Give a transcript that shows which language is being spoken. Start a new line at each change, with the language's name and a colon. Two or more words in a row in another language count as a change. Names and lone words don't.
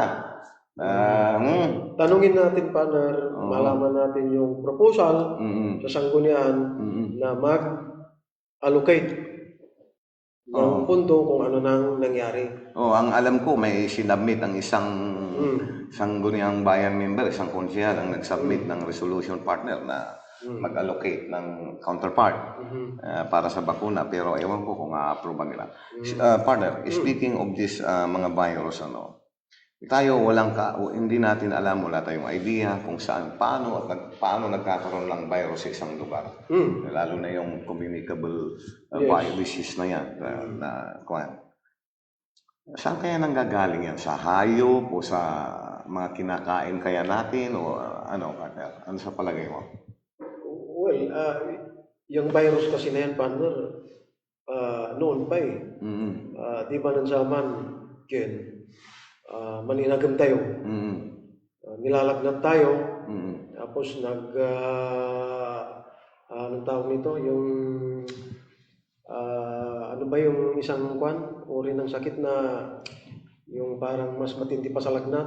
Filipino: Tanungin natin, partner, malaman natin yung proposal sa sanggunian na mag-allocate ng pundo kung ano nang nangyari. Ang alam ko, may sinubmit ang isang sangguniang bayan member, isang konsehal ang nag-submit ng resolution partner na mag-allocate ng counterpart para sa bakuna, pero ewan ko kung a-approve nila. Partner,
English: speaking of this
Filipino: mga virus, tayo hindi natin alam, wala tayong idea kung saan, paano nagkakaroon ng virus sa isang lugar. Lalo na yung
English: communicable disease
Filipino: na yan. Saan kaya nanggagaling yan? Sa hayop o sa mga kinakain kaya natin? O ano sa palagay mo? Well, yung virus kasi na yan, partner, noon pa di ba nansaman, Ken, maninagam tayo, nilalagnat tayo, tapos anong tawag nito, yung, ano ba yung isang uri ng sakit na, yung parang mas matindi pa sa lagnat?